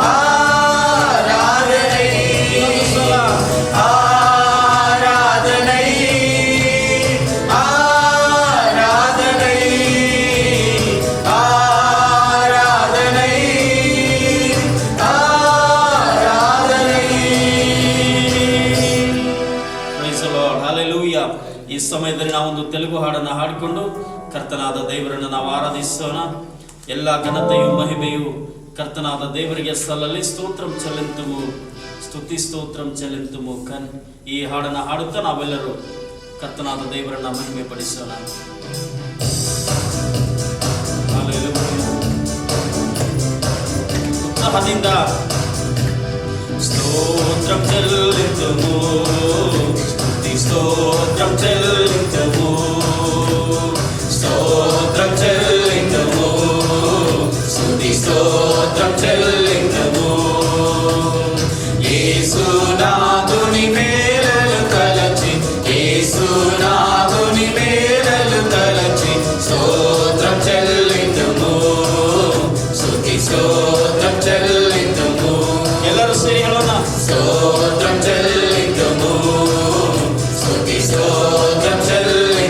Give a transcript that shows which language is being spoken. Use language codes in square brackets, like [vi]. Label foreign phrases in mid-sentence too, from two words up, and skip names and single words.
[ta] ஆராதனை ஆராதனை ஆராதனை ஆராதனை ஆராதனை. [en] Praise the Lord. Hallelujah. [kn] ಈ ಸಮಯದಲ್ಲಿ ನಾವೊಂದು ತೆಲುಗು ಹಾಡನ್ನು ಹಾಡಿಕೊಂಡು ಕರ್ತನಾದ ದೇವರನ್ನು ನಾವು ಆರಾಧಿಸೋಣ. ಎಲ್ಲ ಘನತೆಯು ಮಹಿಮೆಯು ಕರ್ತನಾದ ದೇವರಿಗೆ ಸಲ್ಲಲಿ. [te] స్తోత్రం చెల్లింతుము, స్తుతి స్తోత్రం చెల్లింతుము. [kn] ಈ ಹಾಡನ್ನು ಹಾಡುತ್ತಾ ನಾವೆಲ್ಲರೂ ಕರ್ತನಾದ ದೇವರನ್ನ ಮಹಿಮೆ ಪಡಿಸೋಣ. [te] ಉತ್ಸಾಹದಿಂದ స్తోత్రం చెల్లింతుము, స్తుతి స్తోత్రం చెల్లింతుము. స్తోత్రం చెల్లింతుము, స్తుతి స్తోత్రం చెల్లింతుము. యేసునాథుని మేలులు తలచి, యేసునాథుని మేలులు తలచి స్తోత్రం చెల్లింతుము, స్తుతి స్తోత్రం చెల్లింతుము. [kn] ಎಲ್ಲರೂ ಸೇರಿ ಹೇಳೋಣ. [te] స్తోత్రం చెల్లింతుము, స్తుతి స్తోత్రం చెల్లింతుము.